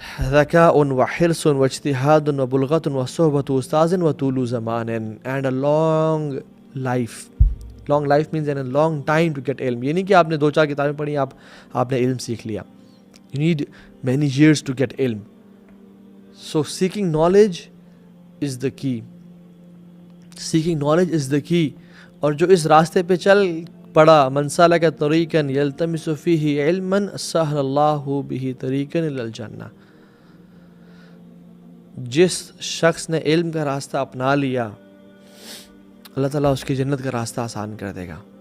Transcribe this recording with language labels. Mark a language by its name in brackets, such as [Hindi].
[Arabic] ذکاء وحرص واجتہاد وبلغۃ وصحبۃ استاذ وطول زمان, [English] and a long life. Long life means and a long time to get علم. [Urdu] یہ نہیں کہ آپ نے 2-4 کتابیں پڑھی آپ نے علم سیکھ لیا. [English] You need many years to get ilm. So seeking knowledge is the key. Seeking knowledge is the key. [Urdu] اور جو اس راستے پہ چل پڑا, [Arabic] من سلک طریقا یلتمس فیہ علما سہل اللہ بہ طریقا الی الجنہ, [Urdu] جس شخص نے علم کا راستہ اپنا لیا اللہ تعالیٰ اس کی جنت کا راستہ آسان کر دے گا.